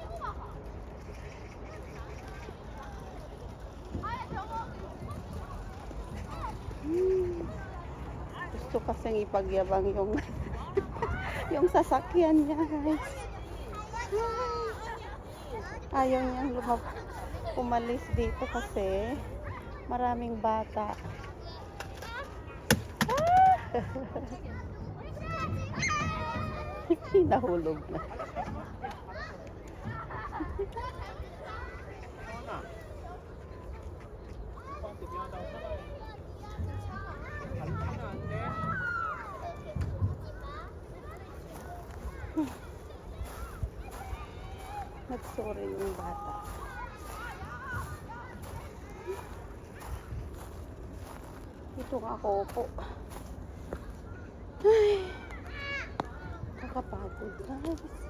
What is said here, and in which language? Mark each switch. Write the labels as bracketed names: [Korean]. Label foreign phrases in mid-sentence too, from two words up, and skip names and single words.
[Filipino] Gusto kasing ipagyabang yung yung sasakyan niya, guys. Ayaw niyang umalis dito kasi maraming bata. Nahulog na. [Korean] 오빠한테 미안하다고 사과해. 발로 차면 안 돼? [Filipino] Nagsorry yung bata. Ito nga ako po. Ay, nakapagod, guys.